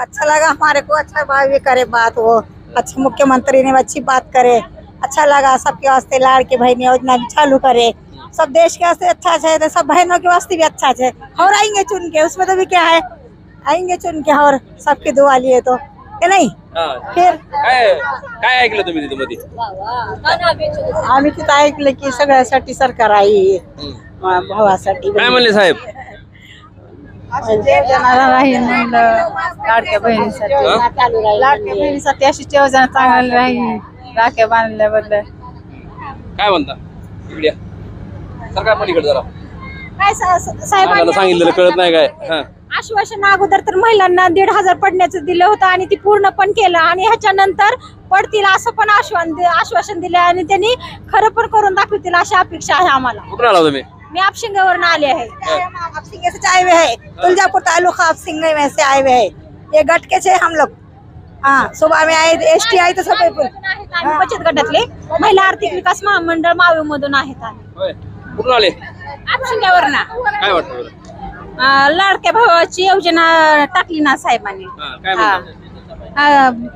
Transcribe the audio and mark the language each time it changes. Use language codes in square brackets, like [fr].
[hi] अच्छा लगा हमारे को. अच्छा भाई करे बात वो. अच्छा मुख्यमंत्री ने अच्छी बात करे. अच्छा लगा, सबके वास्ते लाड़के बहन योजना भी चालू करे, सब देश के वास्ते अच्छा है, तो सब बहनों के वास्ते भी अच्छा है। और आएंगे चुन के, उसमें तो भी क्या है, आएंगे चुन के और सबकी दुआ लिए तो के नाही फिर [mr] काय ऐकलं तुम्ही तिथे मध्ये? आम्ही तिथं ऐकलं की सगळ्यासाठी सरकार आहे भावासाठी काय म्हणले साहेब? राहील म्हणलं लाडक्या बहिणीसाठी, लाडक्या बहिणीसाठी अशी योजना चांगली राहील राख्या बांधल्याबद्दल. काय म्हणता इकडे या. सरकार पण इकडे जरा काय सांगायला सांगितलेलं कळत नाही काय? हा. आश्वासन अगोदर तर महिलांना 1,500 पडण्याचं दिलं होतं आणि ती पूर्ण पण केलं आणि ह्याच्यानंतर पडतील असं पण आश्वासन दिलं आणि त्यांनी खरं पण करून दाखवतील अशी अपेक्षा आहे आम्हाला. कुठून आला तुम्ही? [hi] मैं आपसिंगावरून आले है, आपसिंगे से आए हुए है, तुलजापुर तालुका आपसिंगे में से आए हुए है, ये गट के से हम लोग. हाँ, सुबह में आए, एसटी आई तो सब [mr] बचत गटातले महिला आर्थिक विकास महामंडळ मावळ मधून आहेत. होय. कुठून आले? आपसिंगावरून. काय वाटतं बरं? लाडक्या भावाची योजना टाकली ना साहेबांनी, हा, काय म्हणता?